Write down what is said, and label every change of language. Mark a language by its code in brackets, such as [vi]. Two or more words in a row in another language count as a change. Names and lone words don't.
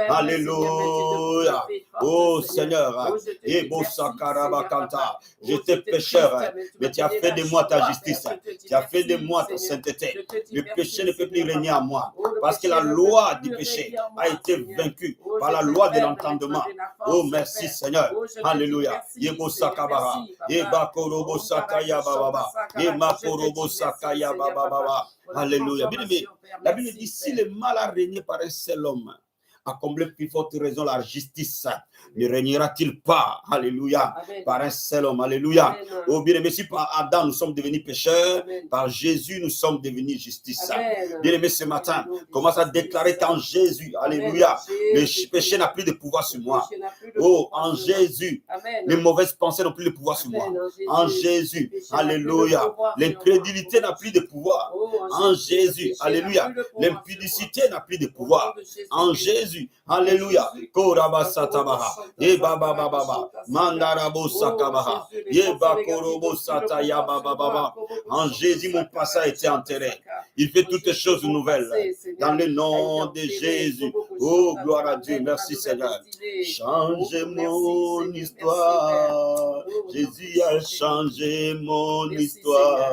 [fr] Alléluia. Oh, Seigneur. J'étais pécheur. Mais tu as fait de moi ta justice. Tu as fait de moi ta sainteté. Le péché ne peut plus régner en moi. Parce que la loi du péché a été vaincue par la loi de l'entendement. Oh, merci Seigneur. Alléluia. Yebo sakabara. Yeba korobo sakaya bababa. Yema korobo sakaya bababa. Alléluia. Bien aimé, la Bible dit, si le mal a régné par un seul homme, à combler plus forte raison la justice ne régnera-t-il pas, alléluia, par un seul homme, alléluia. Oh bien-aimé, si par Adam nous sommes devenus pécheurs, par Jésus nous sommes devenus justice. Bien-aimé, ce matin, commence à déclarer qu'en Jésus, alléluia, le péché n'a plus de pouvoir sur moi. Oh, en Jésus, les mauvaises pensées n'ont plus de pouvoir sur moi. En Jésus, alléluia, l'incrédulité n'a plus de pouvoir. En Jésus, alléluia, l'impudicité n'a plus de pouvoir. En Jésus, alléluia, Korabasatabaha, Yeba Baba, Mandarabo Sakabaha, Yeba Korobo Sataya Baba. En Jésus, mon passé a été enterré. Il fait toutes choses nouvelles. Dans le nom de Jésus. Oh, gloire à Dieu. Merci Seigneur. Change mon histoire. Jésus a changé mon histoire.